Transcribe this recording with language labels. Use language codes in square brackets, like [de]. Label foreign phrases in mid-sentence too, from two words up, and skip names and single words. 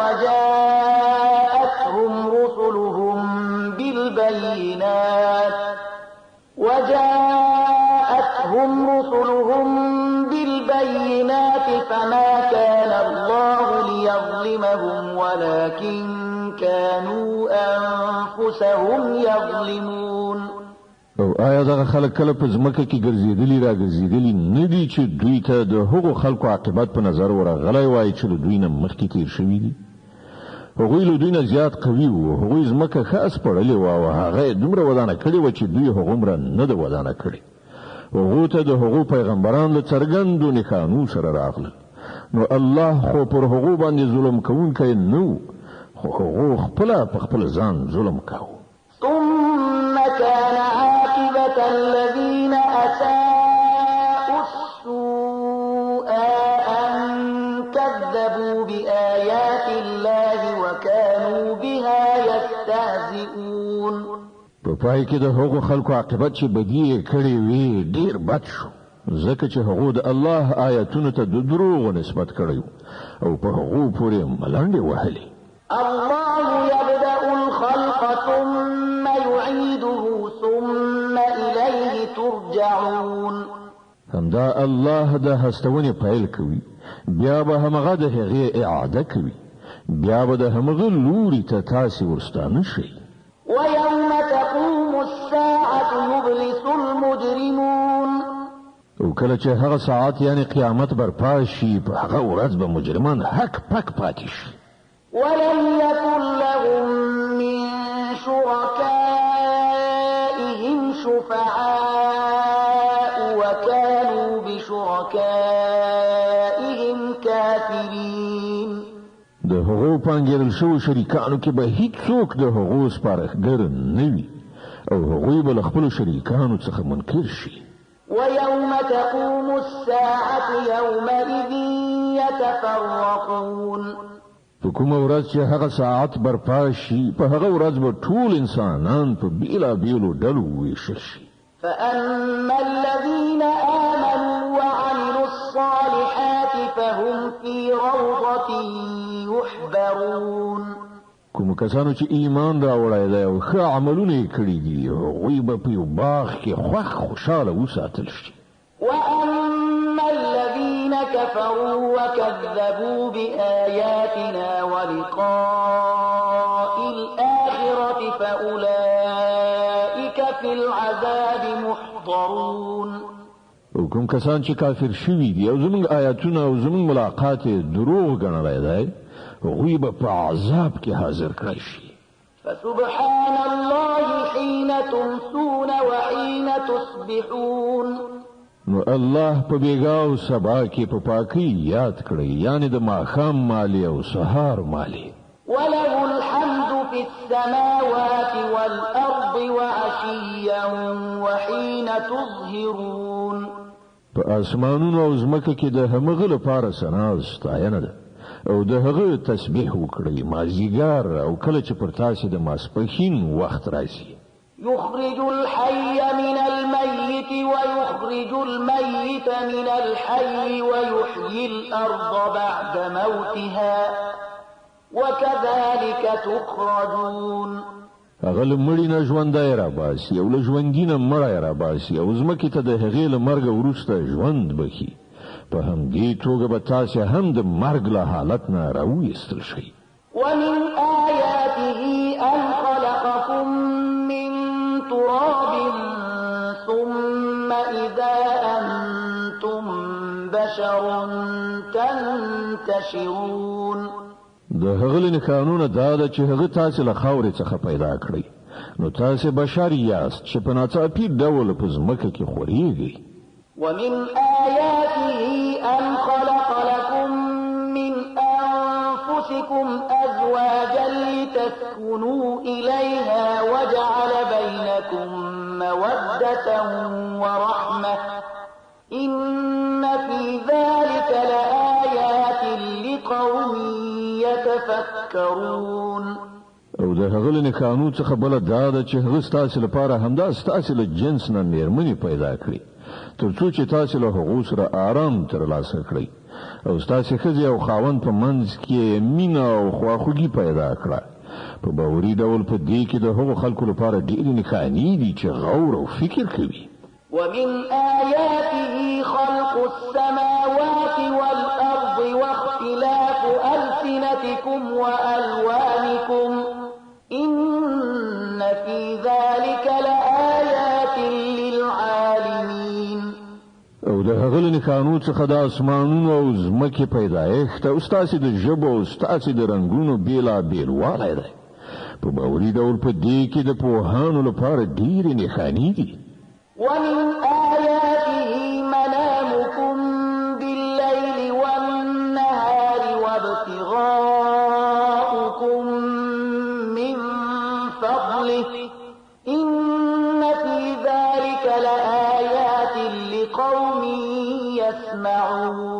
[ar] وجاءتهم رسلهم بالبينات فما كان الله ليظلمهم ولكن كانوا أنفسهم يظلمون. [ps] او آیا دغه خلک کله په ځمکه کې ګرځېدلي را ګرځېدلي نه دي چې دوی ته د هغو خلکو عاقبت په نظر ورغلی وای چې له دوی نه مخکې تیر شوي دي؟ هغوی له دوی نه زیات قوي وو، هغوی ځمکه ښه اسپړلې وه او هغه یې دومره ودانه کړې وه چې دوی هغومره نه ده ودانه کړې. هغو ته د هغو پیغمبران له څرګندو نښانو سره راغلل، نو الله خو پر هغو باندې ظلم کوونکی نه و، خو هغو خپله په خپل ځان ظلم کاوه. [ar] ثم كان عاقبة الذين أساءوا السوء أن كذبوا بآيات الله وكانوا بها يستهزئون. [ps] په پای کې د هغو خلکو عاقبت چې بدی یې کړې وي ډېر بد شو، ځکه چې هغو د الله آیاتونو ته د دروغو نسبت کړی او په هغو پورې ملنډې وهلې. [ar] الله يبدأ الخلق ثم يعيده ثم إليه ترجعون. [ps] همدا الله د هستونې پیل کوي، بیا به همغه د هغې اعاده کوي، بیا به د همغه لوري ته تاسې ورستانه شئ. [ar] ويوم تقوم الساعة يبلس المجرمون. [ps] او کله چې هغه ساعت یعنی قیامت برپا شي په هغه ورځ به مجرمان حق پک پاتې شي. [ar] ولم يكن لهم من شركائهم شفعاء وكانوا بشركائهم كافرين. [ps] د هغو پانګېدل شوو شریکانو کې به هیڅوک د هغو سپارښتګر نه وي او هغوی به له خپلو شریکانو څخه منکر شي. [ar] ويوم تقوم الساعة يومئذ يتفرقون. [ps] په کومه ورځ چې هغه ساعت برپا شي په هغه ورځ به ټول انسانان په بېلابېلو ډلو وویشل شي. [ar] فأما الذين آمنوا وعملوا الصالحات فهم في روضة يحبرون. [ps] کوم کسانو چې ایمان راوړی دی او ښه عملونه یې کړي دي هغوی به په یو باغ کې خوشحاله وساتل شي. [ar] وأما الذين كفروا وكذبوا بآياتنا ولقاء الآخرة فأولئك في العذاب محضرون. [ps] او کوم کوم کسان چې کافر شوي دي او زموږ آیاتونه او زموږ ملاقات دروغ ګڼلی دی هغوی به په عذاب کې حاضر کړی شي. [ar] فسبحان الله حين تمسون وحين تصبحون. [ps] نو الله په بیګا او سبا کې په پاکۍ یاد کړی، یعنی د ماښام مالی او سهار مالی. [ar] وله الحمد في السماوات والأرض وعشيا وحين تظهرون. [ps] په اسمانونو او ځمکه کې د همغه لپاره ثنا او ستاینه ده او د هغه تسبیح وکړئ مازیګر او کله چې پر تاسو د ماسپښین وخت راځي. [ar] يخرج الحي من الميت ويخرج الميت من الحي ويحيي الأرض بعد موتها وكذلك تخرجون. [ps] هغه له مړي نه ژوندی راباسي او له ژوندي نه مړی راباسي او ځمکې ته د هغې له مرګه وروسته ژوند بخي. په همدې توګه به تاسې هم د مرګ له حالت نه راویستل شئ. [ar] ومن آياته أن خلقكم من تراب ثم إذا أنتم بشر تنتشرون. [ps] د هغه له قانونه دا ده چې هغه تاسې له خاورې څخه پیدا کړی، نو تاسې بشر یاست چې په ناڅاپي ډول په ځمکه کې خورېږئ. [ar] ومن آياته أن خلق لكم من أنفسكم أزواجا لتسكنوا إليها وجعل بينكم مودة ورحمة إن في ذلك لآيات لقوم يتفكرون. [ps] او د هغه له قانون څخه بل دا ده چې هغه ستاسو لپاره همدا ستاسو له جنس نه مېرمنې پیدا کړي ترڅو چې تاسو له هغو سره آرام ترلاسه کړئ او ستاسو ښځې او خاوند په منځ کې مینه او خواخوږي پیدا کړه. په باوري ډول په دې کې د هغو خلکو لپاره ډېرې نښانې دي چې غور او فکر کوي. [ar] ومن آياته خلق السماوات والأرض واختلاف ألسنتكم وألوانكم إن في ذلك لآيات للعالمين. [ps] او د هغه له قانون څخه د اسمانونو او ځمکې پیدایښت او ستاسو د ژبو او ستاسو د رنګونو بېلابېل والی دی. په باوري ډول په دې کې د پوهانو لپاره ډېرې نښانې دي. [ar] ومن آياته منامكم بالليل والنهار وابتغاؤكم من فضله إن في ذلك لآيات لقوم يسمعون.